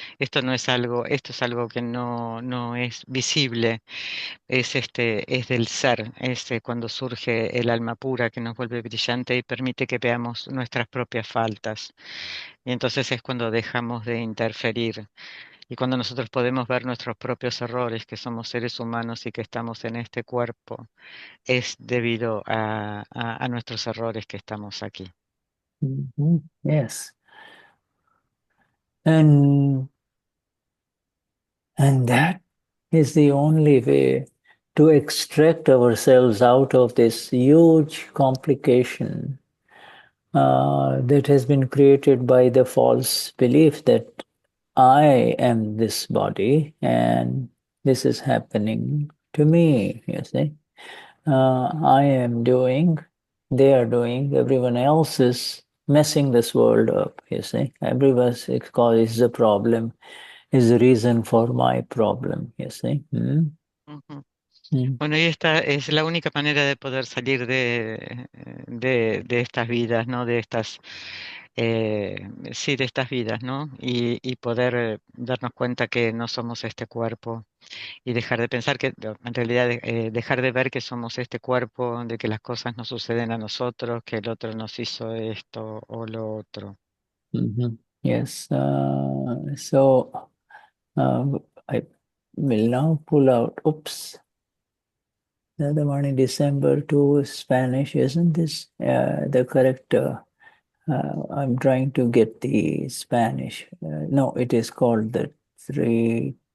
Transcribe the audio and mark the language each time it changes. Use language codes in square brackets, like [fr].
[es] Esto es algo que no es visible, es del ser, cuando surge el alma pura que nos vuelve brillante y permite que veamos nuestras propias faltas. Y entonces es cuando dejamos de interferir. Y cuando nosotros podemos ver nuestros propios errores, que somos seres humanos y que estamos en este cuerpo, es debido a nuestros errores que estamos aquí. [en] Yes. And that is the only way to extract ourselves out of this huge complication that has been created by the false belief that I am this body and this is happening to me, you see. I am doing, they are doing, everyone else is messing this world up, you see. Everyone is the problem, is the reason for my problem, you see. Ujú. [es] Bueno, y esta es la única manera de poder salir de estas vidas, ¿no? Sí, de estas vidas, ¿no? Y poder darnos cuenta que no somos este cuerpo y dejar de pensar que, en realidad, dejar de ver que somos este cuerpo, de que las cosas nos suceden a nosotros, que el otro nos hizo esto o lo otro. [en] Yes. So I will now pull out, Dadavani of December to Spanish, isn't this the correct? I'm trying to get the Spanish. No, it is called the three.